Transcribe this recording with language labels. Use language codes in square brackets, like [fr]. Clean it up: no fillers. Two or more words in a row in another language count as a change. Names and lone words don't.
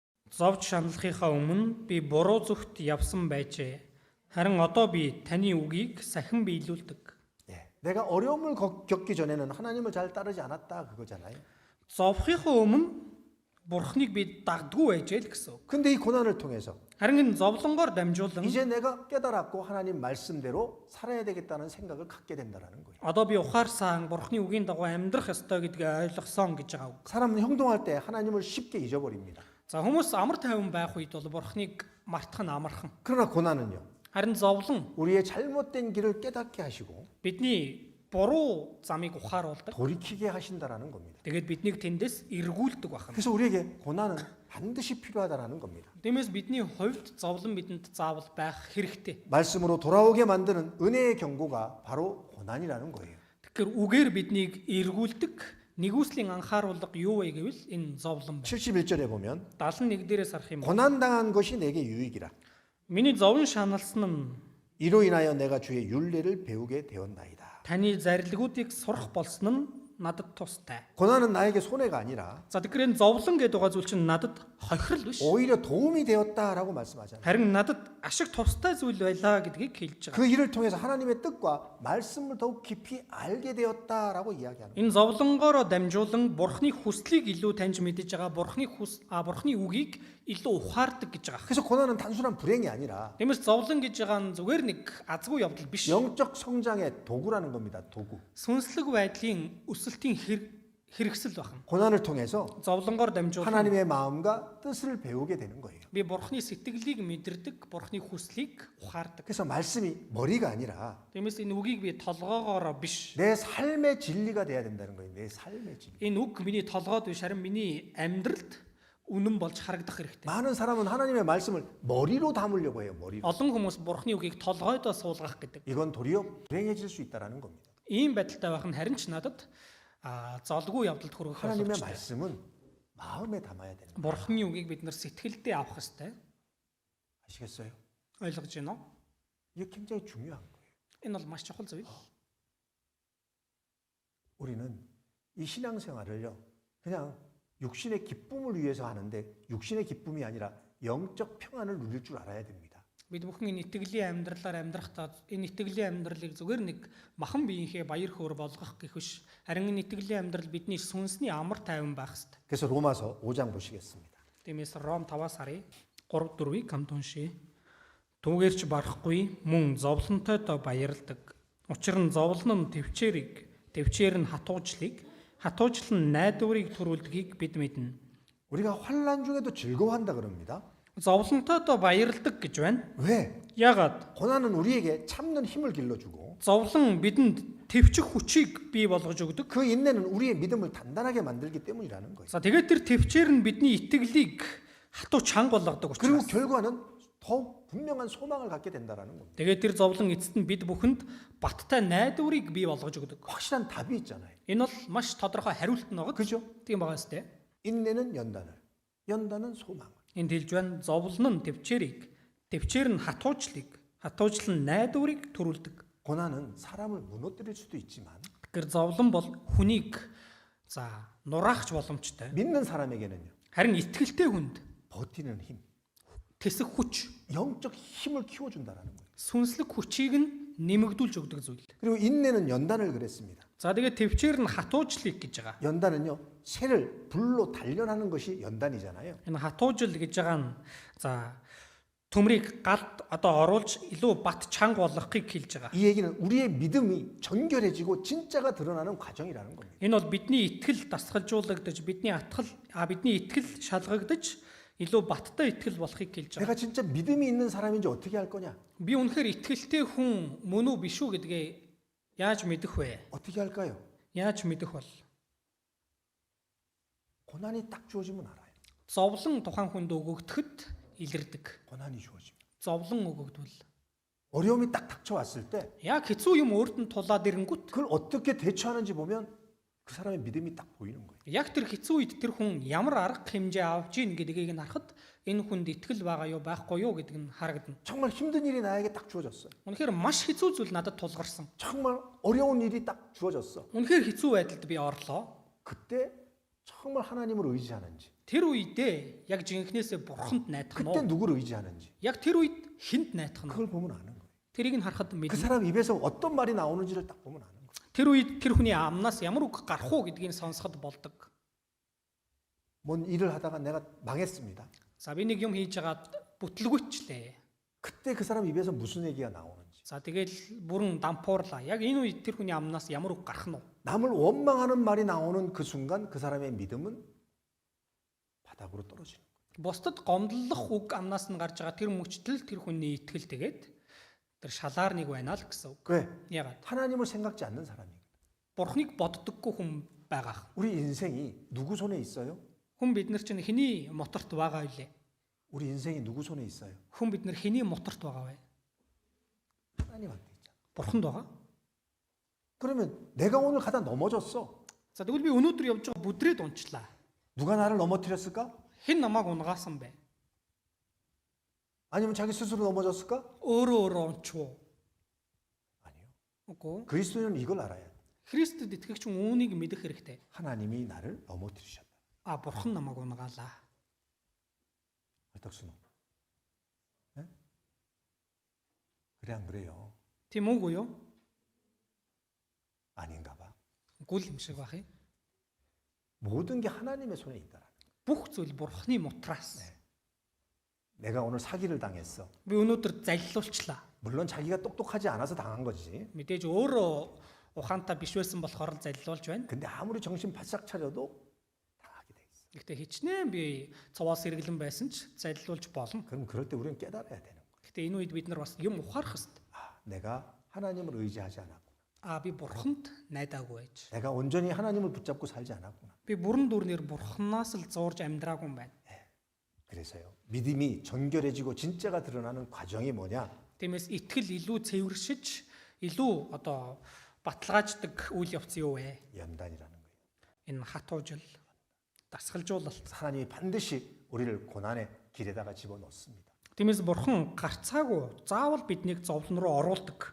[mn] Зовж шаналхийнхаа өмнө би буруу зүгт явсан байжээ. Харин одоо би таны үгийг сахин биелүүлдэг. [ko] 예, 내가 어려움을 겪기 전에는 하나님을 잘 따르지 않았다 그거잖아요. [mn] Зовхийнхаа өмнө Бурхныг би дагдгүй байжээ л гэсэн үг. [ko] 근데 이 고난을 통해서 [mn] Харин энэ зовлонгоор дамжуулан [ko] 이제 내가 깨달았고 하나님 말씀대로 살아야 되겠다는 생각을 갖게 된다라는 거예요. [mn] одоо би ухаарсан Бурхны үгийн дагуу амьдрах ёстой гэдгийг ойлгосон гэж байгаа үг. [ko] 사람은 형동할 때 하나님을 쉽게 잊어버립니다. [mn] За хүмүүс амар тайван байх үед бол Бурхныг мартах нь амархан. [ko] 그러나 고난은요. [mn] Харин зовлон [ko] 우리의 잘못된 길을 깨닫게 하시고 [mn] бидний буруу замыг ухааруулдаг. [ko] 돌이키게 하신다라는 겁니다. [mn] Тэгээд биднийг тэндээс эргүүлдэг байна. [ko] 그래서 우리에게 고난은 반드시 필요하다라는 겁니다. [mn] Тиймээс бидний хувьд зовлон бидэнд заавал байх хэрэгтэй. [ko] 말씀으로 돌아오게 만드는 은혜의 경고가 바로 고난이라는 거예요. [mn] Тэгэхээр үгээр биднийг эргүүлдэг нэгүслийн анхааруулга юу вэ гэвэл энэ зовлон байна. [ko] 71절에 보면 [mn] 71 дээрээс харах юм бол [ko] 고난 당한 것이 내게 유익이라. [mn] миний зовн шаналсан нь [ko] 이로 인하여 내가 주의 율례를 배우게 되었나이다. [mn] таны зарилгуудыг сурах болсон нь надад тустай. [ko] 고난은 나에게 손해가 아니라 [mn] За тэгэхээр энэ зовлон гэдэг байгаа зүйл чинь надад хохирол биш. [ko] 오히려 도움이 되었다라고 말씀하잖아요. [mn] Харин надад ашиг тустай зүйл байлаа гэдгийг хэлж байгаа. [ko] 그 일을 통해서 하나님의 뜻과 말씀을 더욱 깊이 알게 되었다라고 이야기하는 거예요. [mn] Энэ зовлонгоороо дамжуулан Бурхны хүслийг илүү таньж мэдэж байгаа. Бурхны үгийг илүү ухаардаг гэж байгаа. [ko] 그래서 고난은 단순한 불행이 아니라 [mn] Тиймээс зовлон гэж байгаа нь зүгээр нэг азгүй явдал биш. [ko] 영적 성장의 도구라는 겁니다. 도구. [mn] Сүнслэг байдлын өсөлтийн хэрэгсэл байна. [ko] 고난을 통해서 [mn] Зовлонгоор дамжуулан [ko] 하나님의 마음과 뜻을 배우게 되는 거예요. [mn] би Бурхны сэтгэлийг мэдэрдэг, Бурхны хүслийг ухаардаг. [ko] 그래서 말씀이 머리가 아니라 [mn] Тиймээс энэ үгийг би толгоогоороо биш. [ko] 내 삶의 진리가 돼야 된다는 거예요. 내 삶의 진리. [mn] Энэ үг миний толгойд биш, харин миний амьдралд үнэн болж харагдах хэрэгтэй. [ko] 많은 사람은 하나님의 말씀을 머리로 담으려고 해요. 머리로. [mn] Олон хүмүүс Бурхны үгийг толгойдоо суулгах гэдэг. [ko] 이건 도리어 불행해질 수 있다라는 겁니다. [mn] Ийм байдалтай байх нь харин ч надад золгүй явдалд хүрэх [ko] 하나님의 [mn] боломжтой. [ko] 말씀은 마음에 담아야 되는 거예요. [mn] Бурхны үгийг бид нар сэтгэлдээ авах хэрэгтэй. [ko] 아시겠어요? [mn] Ойлгож байна уу? [ko] 이게 굉장히 중요한 거예요. [mn] Энэ бол маш чухал зүйл. [ko] 우리는 이 신앙생활을요. 그냥 육신의 기쁨을 위해서 하는데 육신의 기쁨이 아니라 영적 평안을 누릴 줄 알아야 됩니다. [mn] Бид бүхэн энэ итгэлийн амьдралаар амьдрахдаа энэ итгэлийн амьдралыг зүгээр нэг махан биеийнхээ баяр хөөр болгох гэх биш. Харин энэ итгэлийн амьдрал бидний сүнсний амар тайван байх хэрэгтэй. 그래서 로마서 5장 보시겠습니다. Тиймээс Ром 5-аас харъя. 3-4-ийг хамт уншъя. Түүгээрч барахгүй мөн зовлонтойдоо баярладаг. Учир нь зовлон нь төвчээр нь хатуужлал нь найдварыг төрүүлдгийг бид мэднэ. [ko] 우리가 환난 중에도 즐거워한다 그럽니다. [mn] Зовлонтойдоо баярладаг гэж байна. [ko] 왜? [mn] Яагаад? [ko] 고난은 우리에게 참는 힘을 길러주고 [mn] Зовлон бидэнд төвчих хүчийг бий болгож өгдөг. [ko] 그 인내는 우리의 믿음을 단단하게 만들기 때문이라는 거예요. [mn] За тэгээд тэр төвчээр нь бидний итгэлийг хатуу чанга болгодог [ko] 그리고 [mn] учраас. [ko] 결과는 더욱 분명한 소망을 갖게 된다라는 겁니다. [mn] Тэгээд тэр зовлон эцэст нь бид бүхэнд баттай найдварыг бий болгож өгдөг. [ko] 확실한 답이 있잖아요. [mn] Энэ бол маш тодорхой хариулт нь байгаа. [ko] 그죠? [mn] Тийм байгаа сте. [ko] 인내는 연단을, 연단은 소망을. [mn] Энд хэлж байна зовлон нь төвчээр нь хатуужлал нь найдварыг төрүүлдэг. [ko] 고난은 사람을 무너뜨릴 수도 있지만 [mn] Тэгэхээр зовлон бол хүнийг нураахч боломжтой. [ko] 믿는 사람에게는요. [mn] Харин итгэлтэй хүнд [ko] 버티는 힘, [mn] тэсэх хүч, [ko] 영적 힘을 키워준다라는 거예요. [mn] сүнслэг хүчийг нь нэмэгдүүлж өгдөг зүйл. [ko] 그리고 인내는 연단을 그랬습니다. [mn] За тэгээд төвчээр нь хатуужлыг гэж байгаа. [ko] 연단은요, 새를 불로 단련하는 것이 연단이잖아요. [mn] Энэ хатуужл гэж байгаа нь төмрийг галд оруулж илүү бат чанга болгохыг хэлж байгаа. [ko] 이 얘기는 우리의 믿음이 정결해지고 진짜가 드러나는 과정이라는 겁니다. [mn] Энэ бол бидний итгэл дасгалжуулагдаж, бидний итгэл шалгагдаж илүү баттай итгэл болохыг хэлж байгаа. [ko] 내가 진짜 믿음이 있는 사람인지 어떻게 할 거냐? [mn] Би үнэхээр итгэлтэй хүн мөн үү биш үү гэдгээ яаж мэдэх вэ? [ko] 어떻게 할까요? [mn] Яаж мэдэх бол? [ko] 고난이 딱 주어지면 알아요. [mn] Зовлон тухайн хүнд өгөгдөхөд илэрдэг. [ko] 고난이 주어지면. [mn] Зовлон өгөгдвөл [ko] 어려움이 딱 닥쳐왔을 때 [mn] яг хэцүү юм өөрт нь тулаад ирэнгүүт [ko] 그걸 어떻게 대처하는지 보면 그 사람의 믿음이 딱 보이는 거예요. [mn] яг тэр хэцүү үед тэр хүн ямар арга хэмжээ авж ийн гэдгийг нь харахад энэ хүнд итгэл байгаа юу байхгүй юу гэдэг нь харагдана. [ko] 정말 힘든 일이 나에게 딱 주어졌어요. [mn] Үнэхээр маш хэцүү зүйл надад тулгарсан. [ko] 정말 어려운 일이 딱 주어졌어. [mn] Үнэхээр хэцүү байдалд би орлоо. [ko] 그때 정말 하나님을 의지하는지 [mn] Тэр үедээ яг жинхнээсээ бурханд найдах нь [ko] 그때 [mn] уу? [ko] 누구를 의지하는지 [mn] Яг тэр үед хинт найдах нь уу? [ko] 그걸 보면 아는 거예요. [mn] Тэрийг нь харахад [ko] 그 [mn] мэднэ. [ko] 사람 입에서 어떤 말이 나오는지를 딱 보면 아는 거예요. [mn] Тэр үед тэр хүний амнаас ямар үг гарах уу гэдгийг сонсоход болдог. [ko] 뭔 일을 하다가 내가 망했습니다. [mn] За би нэг юм хийж байгаа бүтлгүйчлээ. [ko] 그때 그 사람 입에서 무슨 얘기가 나오는지. [mn] За тэгэл бүрэн дампуурлаа. Яг энэ үед тэр хүний амнаас ямар үг гарах нь уу? [ko] 남을 원망하는 말이 나오는 그 순간 그 사람의 믿음은 바닥으로 떨어지는 거예요. [mn] Бусдад гомдлох үг амнаас нь гарч байгаа тэр мөчтөл тэр хүний итгэл тэгээд тэр шалаар нэг байна л гэсэн үг. [ko] 왜? [mn] Ягаад? [ko] 하나님을 생각지 않는 사람이에요. [mn] Бурхныг боддоггүй хүн байгаа. [ko] 우리 인생이 누구 손에 있어요? [mn] Хүн бид нар чинь хэний моторт байгаа вэ? [ko] 우리 인생이 누구 손에 있어요? [mn] Хүн бид нар хэний моторт байгаа вэ? [ko] 하나님한테 있잖아. [mn] Бурханд байгаа. [ko] 그러면 내가 오늘 가다 넘어졌어. [mn] За тэгвэл би өнөөдөр явж байгаа бүдрээд унчлаа. [ko] 누가 나를 넘어뜨렸을까? [mn] Хэн намайг унгаасан бэ? [ko] 아니면 자기 스스로 넘어졌을까? [mn] Өөрөө унчуу. [ko] 아니요. [mn] Үгүй. [ko] 그리스도인은 이걸 알아야 돼. [mn] Христэд итгэгч хүн үүнийг мэдэх хэрэгтэй. [ko] 하나님이 나를 넘어뜨리셨다. [mn] А бурхан намайг унгаалаа. [ko] 얼떡순호. 네? 그래 안 그래요? [mn] Тийм үгүй юу? [ko] 아닌가 봐. [mn] Үгүй юм шиг бах юм. [ko] 모든 게 하나님의 손에 있다라는 거예요. [mn] Бүх зүйл бурханы мутраас. [ko] 내가 오늘 사기를 당했어. [mn] Би өнөөдөр заллуулчлаа. [ko] 물론 자기가 똑똑하지 않아서 당한 거지. [mn] Мэдээж өөрөө ухаантай биш байсан болохоор л заллуулж байна. [ko] 근데 아무리 정신 바짝 차려도 당하게 돼 있어. [mn] Гэхдээ хичнээн би цуваас сэргэлэн байсан ч заллуулж болно. [ko] 그럼 그럴 때 우리는 깨달아야 되는 거야. [mn] Гэхдээ энэ үед бид нар бас юм ухаарах хэрэгтэй. [ko] 아, 내가 하나님을 의지하지 않았구나. [mn] А би бурханд найдаагүй байж. [ko] 내가 온전히 하나님을 붙잡고 살지 않았구나. [mn] Би бүрэн дүрнээр бурханаас л зуурж амьдраагүй юм байна. [ko] 그래서요. 믿음이 정결해지고 진짜가 드러나는 과정이 뭐냐? [mn] Тиймээс итгэл илүү цэвэршиж, илүү одоо баталгааждаг үйл явц юу вэ? [ko] 연단이라는 거예요. [mn] Энэ хатуужил, дасгалжуулалт. [ko] 하나님이 반드시 우리를 고난의 길에다가 집어넣습니다. [mn] Тиймээс бурхан гарцаагүй заавал биднийг зовлон руу оруулдаг.